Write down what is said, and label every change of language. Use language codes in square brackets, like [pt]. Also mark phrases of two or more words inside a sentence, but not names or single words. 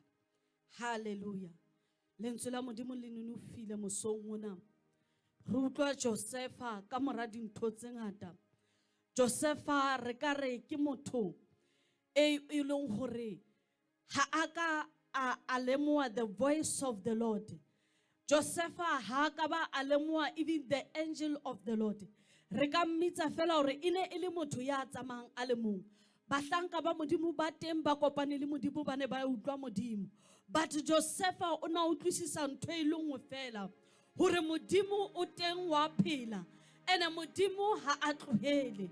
[st] Hallelujah. Lentswe la Modimo le nonofile mosong ona. Re utlwa Josepha ka mora dintho tse ngata. Josepha re ka re ke motho e leng hore ha aka a lemoa [en] the voice of the Lord. [st] Josepha ha ka ba a lemoa [en] even the angel of the Lord. [st] Re ka mmitsa fela hore ine e le motho ya tsamayang a le mong. Bahlanka ba Modimo ba teng ba kopane le Modimo ba ne ba utlwa Modimo. But Josepha o na utlwisisa ntho e le nngwe fela hore Modimo o teng wa phela ene Modimo ha a tlohele.